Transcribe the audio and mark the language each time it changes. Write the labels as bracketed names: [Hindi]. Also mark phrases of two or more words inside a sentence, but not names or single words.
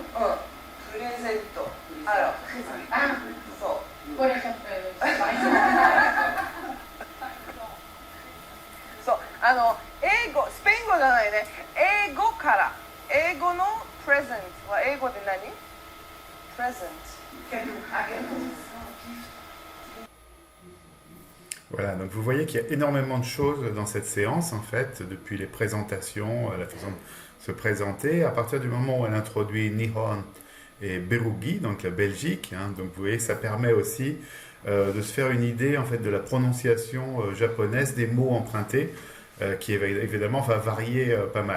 [Japanese] プレゼント。そう。これそう。英語、スペイン語じゃないね。英語から。英語のプレゼントは英語で何？プレゼント。 [French] Voilà, donc vous voyez qu'il y a énormément de choses dans cette séance, en fait, depuis les présentations, la façon de se présenter. À partir du moment où elle introduit Nihon et Berugi, donc la Belgique, hein, donc vous voyez, ça permet aussi de se faire une idée, en fait, de la prononciation japonaise des mots empruntés, qui évidemment va varier pas mal.